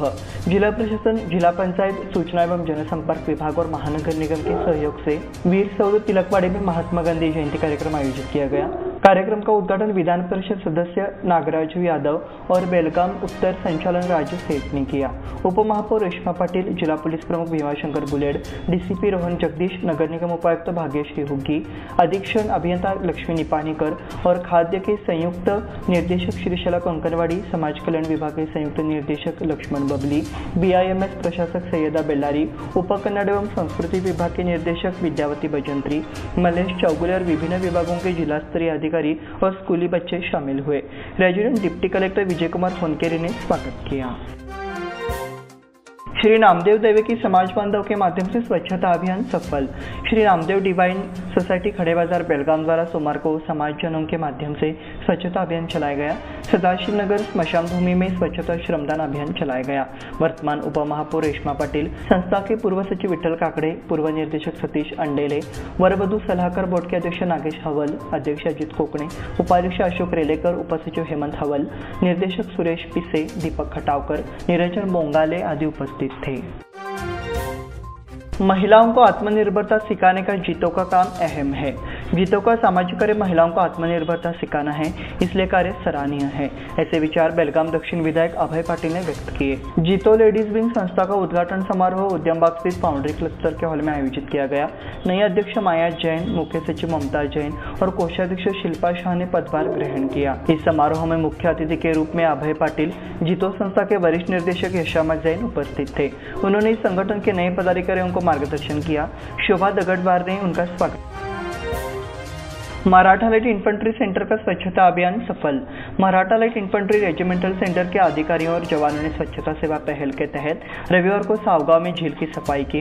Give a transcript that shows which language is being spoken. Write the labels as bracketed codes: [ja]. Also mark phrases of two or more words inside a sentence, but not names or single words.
[hi] जिला प्रशासन, जिला पंचायत, सूचना एवं जनसंपर्क विभाग और महानगर निगम के सहयोग से वीर सौध तिलकवाड़ी में महात्मा गांधी जयंती कार्यक्रम आयोजित किया गया। कार्यक्रम का उद्घाटन विधान परिषद सदस्य नागराजू यादव और बेलगाम उत्तर संचालन राजू सेठ ने किया। उप महापौर रेश्मा पाटिल, जिला पुलिस प्रमुख भीमाशंकर बुलेड, डीसीपी रोहन जगदीश, नगर निगम उपायुक्त भाग्यश्री हुग्गी, अधीक्षण अभियंता लक्ष्मी निपानीकर और खाद्य के संयुक्त निर्देशक श्रीशला कंकनवाड़ी, समाज कल्याण विभाग के संयुक्त निर्देशक लक्ष्मण बबली, बीआईएमएस प्रशासक सैयदा बेल्लारी, उप कन्नड़ एवं संस्कृति विभाग के निर्देशक विद्यावती भजंत्री, मलेश चौगुले और विभिन्न विभागों के जिला स्तरीय अधिकारी और स्कूली बच्चे शामिल हुए। [en] Resident Deputy Collector [hi] विजय कुमार फोनकेरी ने स्वागत किया। श्री नामदेव दैविकी समाज बांधव के माध्यम से स्वच्छता अभियान सफल। श्री नामदेव डिवाइन सोसाइटी खड़े बाजार बेलगाम द्वारा सोमवार को समाजजनों के माध्यम से स्वच्छता अभियान चलाया गया। सदाशिव नगर स्मशान भूमि में स्वच्छता श्रमदान अभियान चलाया गया। वर्तमान उप महापौर रेश्मा पाटिल, संस्था के पूर्व सचिव विठ्ठल काकडे, पूर्व निर्देशक सतीश अंडेले, वरवधू सलाहकार बोर्ड के अध्यक्ष नागेश हवल, अध्यक्ष अजित कोकणे, उपाध्यक्ष अशोक रेलेकर, उपसचिव हेमंत हवल, निर्देशक सुरेश पिसे, दीपक खटावकर, निरंजन बोंगाले आदि उपस्थित थे। महिलाओं को आत्मनिर्भरता सिखाने का जीतो का काम अहम है। जीतो का सामाजिक कार्य महिलाओं को आत्मनिर्भरता सिखाना है, इसलिए कार्य सराहनीय है। ऐसे विचार बेलगाम दक्षिण विधायक अभय पाटिल ने व्यक्त किए। जीतो लेडीज विंग संस्था का उद्घाटन समारोह उद्यम बाग स्थित फाउंड्री क्लस्टर के हॉल में आयोजित किया गया। नई अध्यक्ष माया जैन, मुख्य सचिव ममता जैन और कोषाध्यक्ष शिल्पा शाह ने पदभार ग्रहण किया। इस समारोह में मुख्य अतिथि के रूप में अभय पाटिल, जीतो संस्था के वरिष्ठ निर्देशक यशामा जैन उपस्थित थे। उन्होंने इस संगठन के नए पदाधिकारियों को मार्गदर्शन किया। शोभा दगड़वार ने उनका स्वागत। मराठा लाइट इन्फेंट्री सेंटर का स्वच्छता अभियान सफल। मराठा लाइट इन्फेंट्री रेजिमेंटल सेंटर के अधिकारियों और जवानों ने स्वच्छता सेवा पहल के तहत रविवार को सावगांव में झील की सफाई की।